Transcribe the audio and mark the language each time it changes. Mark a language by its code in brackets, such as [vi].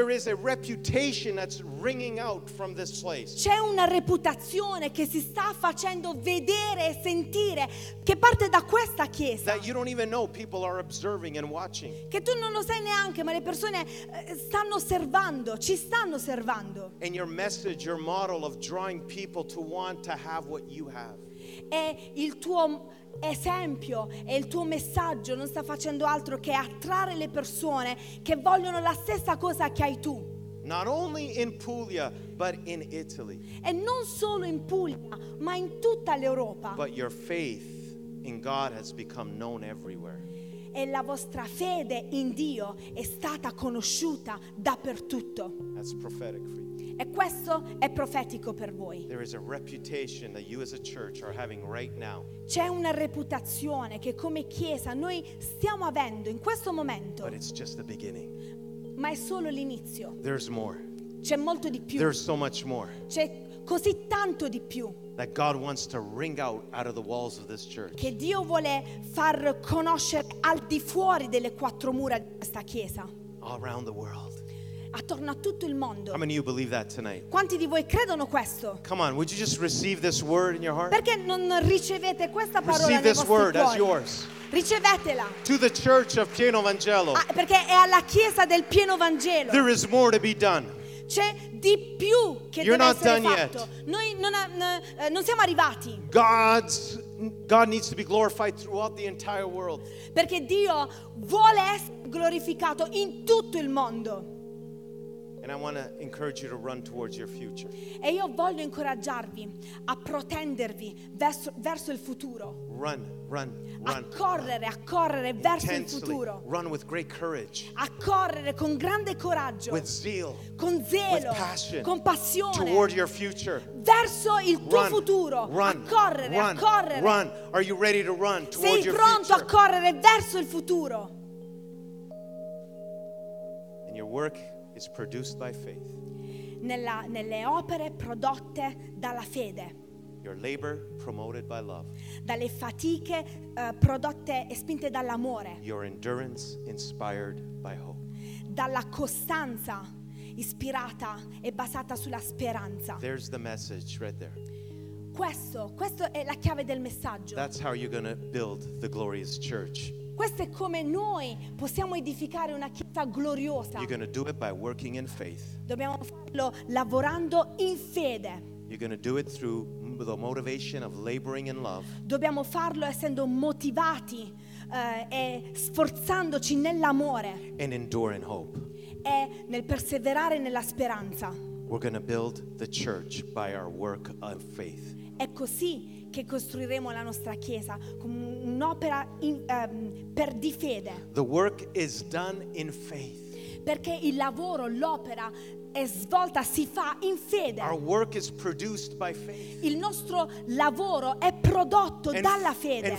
[en] There is a reputation that's ringing out from this place. [it] C'è una reputazione che si sta facendo vedere e sentire che parte da questa chiesa. [en] That you don't even know people are observing and watching. [it] Che tu non lo sai neanche, ma le persone stanno osservando, ci stanno osservando. [en] And your message, your model of drawing people to want to have what you have. [it] E il tuo esempio e il tuo messaggio non sta facendo altro che attrarre le persone che vogliono la stessa cosa che hai tu. [en] Not only in Puglia, but in Italy. [it] E non solo in Puglia, ma in tutta l'Europa. [en] But your faith in God has become known everywhere. [it] E la vostra fede in Dio è stata conosciuta dappertutto. [en] That's prophetic for you. [it] E questo è profetico per voi. [en] There is a reputation that you as a church are having right now. [it] C'è una reputazione che come chiesa noi stiamo avendo in questo momento. [en] But it's just the beginning. [it] Ma è solo l'inizio. [en] There's more. [it] c'è molto di più. [en] There's so much more. [it] C'è così tanto di più. [en] That God wants to ring out of the walls of this church. [it] Che Dio vuole far conoscere al di fuori delle quattro mura di questa chiesa. [en] All around the world. [it] Attorno a tutto il mondo. [en] How many of you believe that tonight? [it] Quanti di voi credono questo? [en] Come on, would you just receive this word in your heart? [it] Perché non ricevete questa parola? [en] Receive this word as yours. [it] Ricevetela. [en] To the church of Pieno Vangelo. [it] Perché è alla chiesa del Pieno Vangelo. [en] There is more to be done. [it] C'è di più che [en] You're [it] deve essere fatto. [en] Yet. [it] Noi non siamo arrivati. [en] God needs to be glorified throughout the entire world. [it] Perché Dio vuole essere glorificato in tutto il mondo. [en] And I want to encourage you to run towards your future. [it] E io voglio incoraggiarvi a protendervi verso il futuro. [en] Run. [it] A correre verso il futuro. [en] Run with great courage. [it] A correre con grande coraggio. [en] With zeal. [it] Con zelo. [en] With passion. [it] Con passione. [en] Toward your future. [it] Verso il tuo futuro. [en] Run. [it] A correre. [en] Run. Are you ready to run toward your future? [it] Sei pronto a correre verso il futuro? [en] And your work. Is produced by faith. [it] Nelle opere prodotte dalla fede. [en] Your labor promoted by love. [it] Dalle fatiche prodotte e spinte dall'amore. [en] Your endurance inspired by hope. [it] Dalla costanza ispirata e basata sulla speranza. [en] There's the message right there. [it] Questo è la chiave del messaggio. [en] That's how you're gonna build the glorious church. [it] Questo è come noi possiamo edificare una chiesa gloriosa. [en] You're gonna do it by working in faith. [it] Dobbiamo farlo lavorando in fede. [en] You're gonna do it through the motivation of laboring in love. [it] Dobbiamo farlo essendo motivati e sforzandoci nell'amore. [en] And enduring hope. [it] E nel perseverare nella speranza. [en] We're gonna build the church by our work of faith. [it] È così che costruiremo la nostra chiesa come un'opera per di fede. [en] The work is done in faith. [it] Perché il lavoro, l'opera è svolta, si fa in fede. [en] Our work is produced by faith. [it] Il nostro lavoro è prodotto dalla fede.